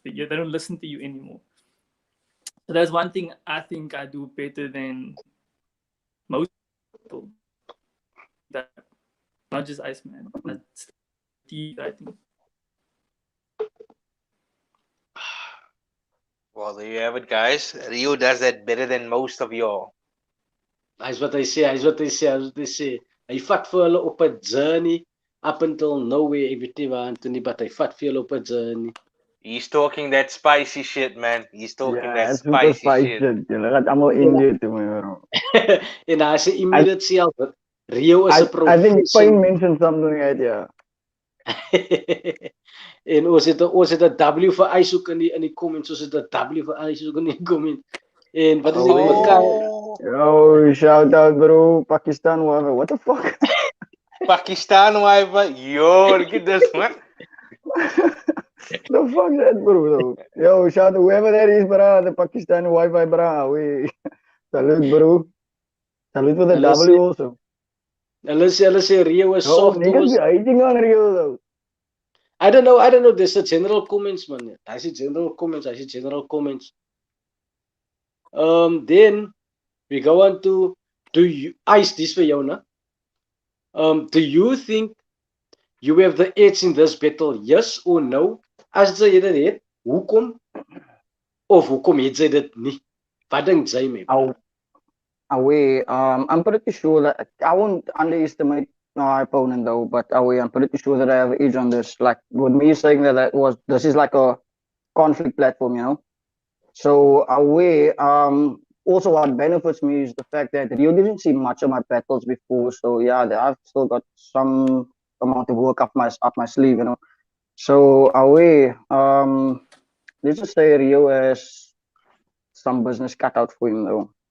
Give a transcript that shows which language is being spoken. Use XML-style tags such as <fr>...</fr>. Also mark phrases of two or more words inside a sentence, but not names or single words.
<en>They don't listen to you anymore. So that's one thing I think I do better than most people. That not just Iceman. That's I think. Well, there you have it, guys. Rio does that better than most of y'all.</en> <af>Hy's wat hy sê. Hy vat vir hulle op 'n</af> <en>journey up until nowhere,</en> <af>ek weet nie waar toe nie, but hy vat vir hulle op 'n journey.</af> <en>He's talking that spicy shit, man. He's talking that super spicy shit.</en> <af>Julle gaat allemaal Indië toe, bro. En hy sê</af> <en>immediate self,</en> <af>Rio is 'n</af> <en>I</en> <af>professional.</af> <en>think Speen mentioned something like that,</en> <af>En ons het 'n W vir Ice ook in die comments. Ons het 'n W vir Ice ook in die comments. En wat is dit mekaar?</af> <en>Yo, shout out, bro. Pakistan, whatever. What the fuck? Pakistan Wi-Fi. Yo, look at this one. The fuck that, bro? Yo, shout out whoever that is, bro. The Pakistan Wi-Fi, bro. Salute, bro. Salute for the W also.</en> <af>Hulle sê Rio is</af> <en>Oh,</en> <af>soft.</af> <en>niggas be hating on Rio, though. I don't know. There's a general comments, man. I see general comments. Then we go on to, do you, Ice, this for you, na? Do you think you have the edge in this battle? Yes or no?</en> <af>As jy dit het, hoekom? Of hoekom het jy dit nie? Wat dink jy, man?</af> <en>I'm pretty sure that I won't underestimate my opponent though, but I'm pretty sure that I have an edge on this. Like with me saying that this is like a conflict platform, So also what benefits me is the fact that Rio didn't see much of my battles before, so yeah, I've still got some amount of work up my sleeve, So let's just say Rio has some business cut out for him though.</en>